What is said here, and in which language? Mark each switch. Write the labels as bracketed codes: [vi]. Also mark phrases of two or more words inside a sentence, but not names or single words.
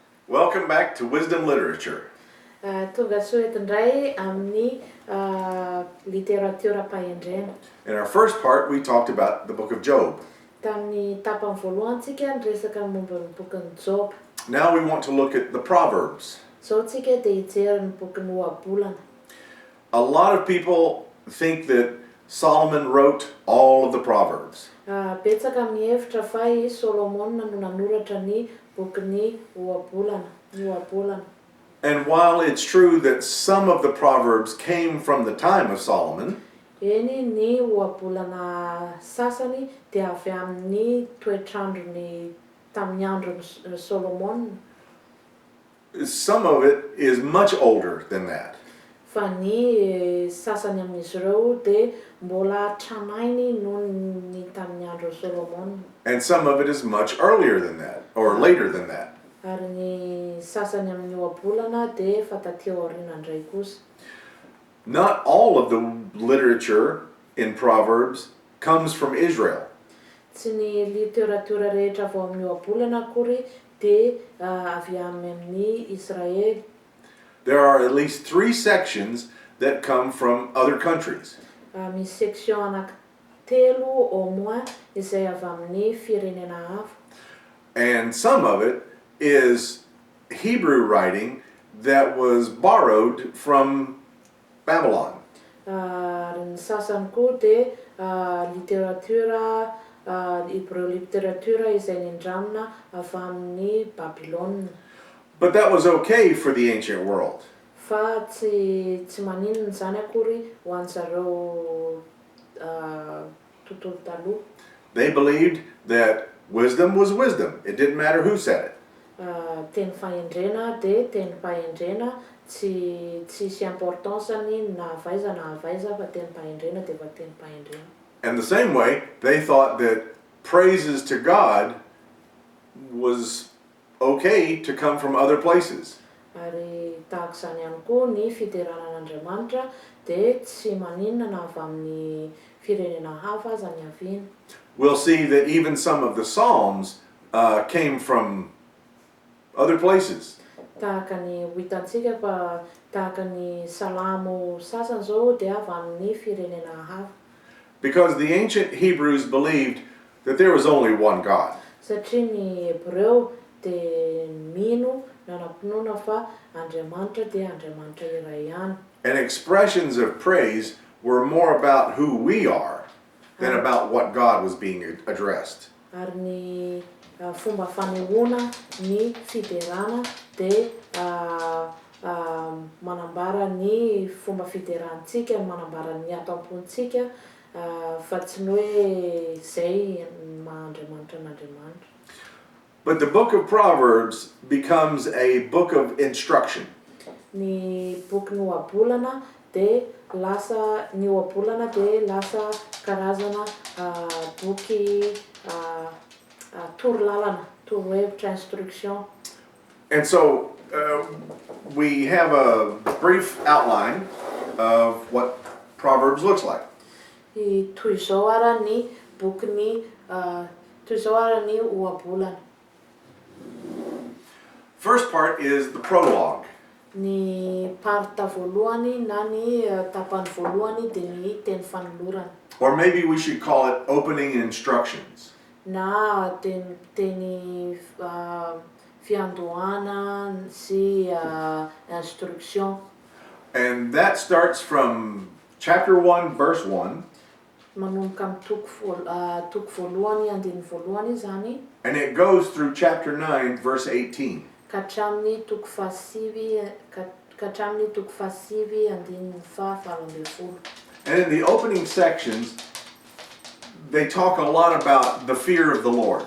[en] Welcome back to Wisdom Literature. [mg] Tonga soa eto indray amin'ny literatiora pahendrena. [en] In our first part, we talked about the book of Job. [mg] Tamin'ny tapany voalohantsika niresaka momba ny bokin'ny Job. [en] Now we want to look at the Proverbs. [mg] Zao tsika dia hijery ny bokin'ny ohabolana. [en] A lot of people think that Solomon wrote all of the Proverbs. [mg] Betsaka mihevitra fa i Solomona no nanoratra ny bokin'ny ohabolana. [en] And while it's true that some of the Proverbs came from the time of Solomon, [mg] Eny ny ohabolana sasany dia avy amin'ny toetrandrony tamin'ny andron'ny Solomona. [en] some of it is much older than that. [mg] Fa ny sasany amin'izy ireo dia mbola tranainy noho ny tamin'ny andron'ny Solomona. [en] And some of it is much earlier than that, or later than that. [mg] Ary ny sasany amin'ny ohabolana dia efa taty aoriana indray kosa. [en] Not all of the literature in Proverbs comes from Israel. [mg] Tsy ny literatiora rehetra avy amin'ny ohabolana akory dia avy amin'ny Israely. [en] There are at least 3 sections that come from other countries. [mg] Misy section anankitelo [fr] au moins [mg] izay avy amin'ny firenena hafa. [en] And some of it is Hebrew writing that was borrowed from Babylon. [mg] Ary ny sasany koa dia literatiora Hébreu literatiora izay nindramina avy amin'ny Babilôna. [en] But that was okay for the ancient world. [mg] Fa tsy maninona zany akory ho an'zareo tontolo taloha. [en] They believed that wisdom was wisdom. It didn't matter who said it. [mg] Teny fahendrena dia teny fahendrena, tsy misy importance-ny na havaiza fa teny fahendrena dia fa teny fahendrena. [en] And the same way, they thought that praises to God was okay to come from other places. [mg] Ary tahaka izany ihany koa ny fideranan'Andriamanitra dia tsy maninona na avy amin'ny firenena hafa aza ny haviana. [en] We'll see that even some of the Psalms came from other places. [mg] Tahaka ny hitantsika fa tahaka ny salamo sasany zao dia avy amin'ny firenena hafa. [en] Because the ancient Hebrews believed that there was only one God. [mg] Satria ny Hebreo dia mino nanam-pinoana fa Andriamanitra dia Andriamanitra iray ihany. [en] And expressions of praise were more about who we are than about what God was being addressed. [mg] Ary ny fomba fanehoana ny fiderana dia manambara ny fomba fiderantsika, manambara ny atam-pontsika fa tsy ny hoe izay maha-Andriamanitra n'Andriamanitra. [en] But the book of Proverbs becomes a book of instruction. [mg] Ny boky ny ohabolana dia lasa ny ohabolana dia lasa karazana boky torolalana, torohevitra, instruction. [en] And so we have a brief outline of what Proverbs looks like. [mg] Toy izao ara ny boky toy izao ara ny ohabolana. [en] First part is the prologue. [mg] Ny parta voalohany na ny tapany voalohany dia ny teny fanolorana. [en] Or maybe we should call it opening instructions. [mg] Na teny fiandohana sy instruction. [en] And that starts from chapter 1, verse 1. [mg] Manomboka amin'ny toko voalohany andiny voalohany zany. [en] And it goes through chapter 9, verse 18. [mg] Ka hatramin'ny toko fahasivy andiny faha-18. [en] And in the opening sections, they talk a lot about the fear of the Lord.